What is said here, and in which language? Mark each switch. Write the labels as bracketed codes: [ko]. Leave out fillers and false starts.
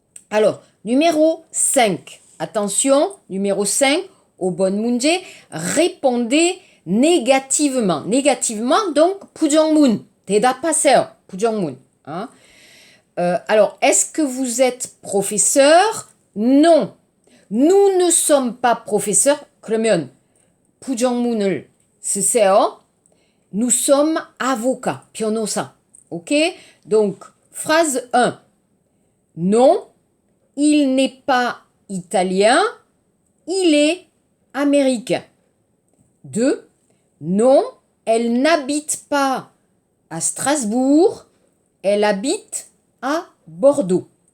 [fr] Alors, numéro 5. Attention, numéro 5, au bon 문제, répondez négativement. Négativement, donc, 부정문. [ko] 대답하세요. 부정문. [fr] Alors, est-ce que vous êtes professeur? Non. nous ne sommes pas professeurs. [ko] 그러면 부정문을 쓰세요. [fr] Nous sommes avocats, 변호사. Ok? Donc, phrase 1. Non, il n'est pas italien, il est américain. 2. Non, elle n'habite pas à Strasbourg, elle habite à Bordeaux.